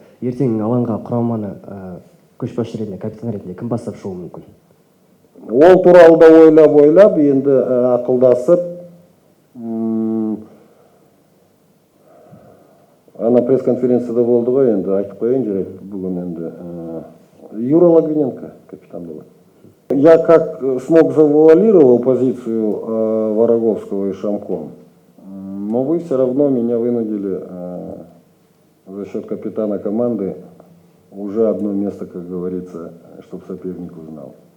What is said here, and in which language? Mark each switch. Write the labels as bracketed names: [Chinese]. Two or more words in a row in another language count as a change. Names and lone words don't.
[Kazakh] Ертең алаңға құраманы көшбасшы ретінде, капитан ретінде кім бастап шығуы мүмкін? Ол туралы да ойлап, енді ақылдасып, ана пресс-конференцияда болды ғой, енді айтып қояйын жарайды, бүгін енді Юра Логвиненко [Russian] капитан был. Я как смог завуалировал позицию Вороговского и Шамко, но вы все равно меня вынудили за счет капитана команды уже одно место, как говорится, чтобы соперник узнал.